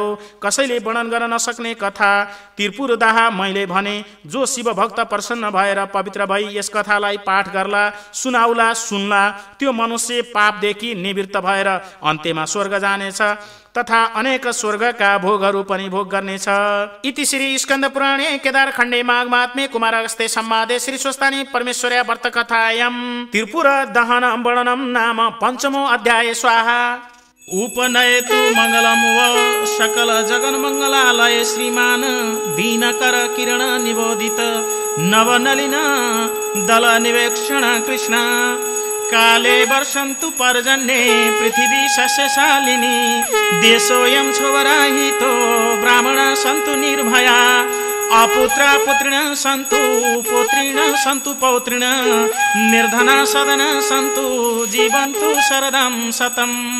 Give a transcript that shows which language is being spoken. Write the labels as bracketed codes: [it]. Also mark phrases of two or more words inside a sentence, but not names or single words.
[ne] कसैले वर्णन गर्न नसक्ने कथा त्रिपुर दाह मैले भने। जो शिव भक्त प्रसन्न भएर पवित्र भई यस कथालाई पाठ गर्ला, सुनाउला, सुन्ला, त्यो मनुष्य पापदेखि निवृत्त भएर अन्त्यमा स्वर्ग जानेछ तथा अनेक स्वर्गका भोगहरू पनि भोग गर्नेछ। [sa] इति श्री स्कन्द पुराणे केदारखण्डे माघमात्म्ये कुमारहस्ते संवादे श्री स्वस्तानी परमेश्वर्या व्रतकथायां त्रिपुर दहन वर्णनम नाम पंचमो अध्याय। स्वाहा। उपनयतु मंगलम व सकल जगन मंगलालय श्रीमान दीनकर किरण निबोधित नवनलिन दल निवेक्षण कृष्ण काले वर्षन्तु पर्जन्ये पृथिवी सस्यशालिनी देशोऽयं क्षोभराहितो ब्राह्मणा सन्तु निर्भया अपुत्रा पुत्रिण सन्तु पौत्रिण सन्तु पौत्रिण निर्धना सदना सन्तु जीवन्तु शरदं शतम्